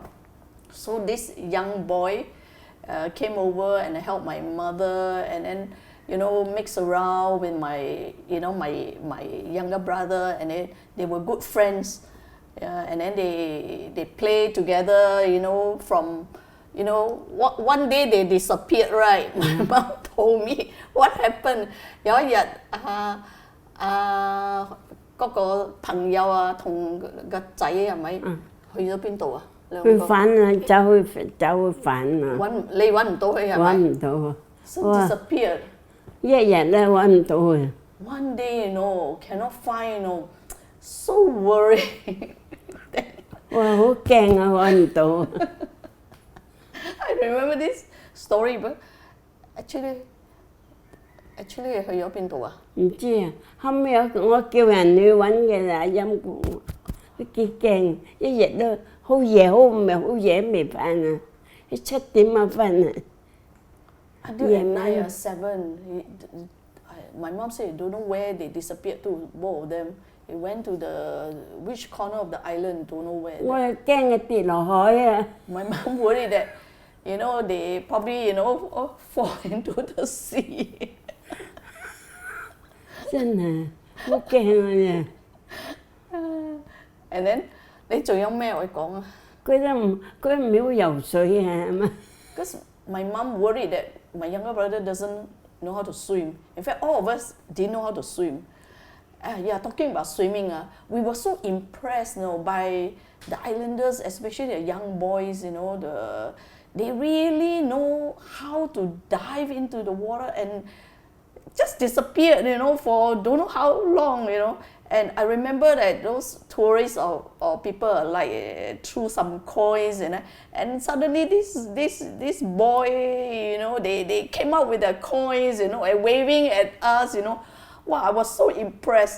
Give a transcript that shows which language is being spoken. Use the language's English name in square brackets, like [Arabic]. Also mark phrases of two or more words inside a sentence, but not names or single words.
[English] So this young boy came over and helped my mother, and then mix around with my my younger brother, and they were good friends. And then they play together, from one day they disappeared, right? My mom told me what happened. [Cantonese] 有一日嗰個朋友啊同個仔係咪去咗邊度啊？去反啊，走去反啊！你揾唔到佢係咪？揾唔到啊！ [English] So disappeared. [Cantonese] 一日咧揾唔到佢。 [English] One day, cannot find, so worried. [Cantonese] 我我好驚啊，揾唔到。 [English] I remember this story, but actually [Cantonese] 去咗邊度啊？唔知啊，後尾我叫人去揾嘅啦，陰公，都幾驚，一日都好夜，好夜未瞓啊，7點啊瞓啊。 [English] Until at night, 7. My mom said, don't know where they disappeared to, both of them. They went to which corner of the island, don't know where. [Cantonese] 我驚佢跌落海啊！ [English] My mom worried that, they probably, fall into the sea. [Cantonese] 真係好驚啊！ [English] And then, [Cantonese] 你仲有咩可以講啊？佢都唔曉游水啊嘛。 [English] Because my mom worried that my younger brother doesn't know how to swim. In fact, all of us didn't know how to swim. Talking about swimming, we were so impressed, by the islanders, especially the young boys. They really know how to dive into the water and just disappeared, for don't know how long, And I remember that those tourists or people like threw some coins, and suddenly this boy, they came out with the coins, and waving at us, Wow, I was so impressed.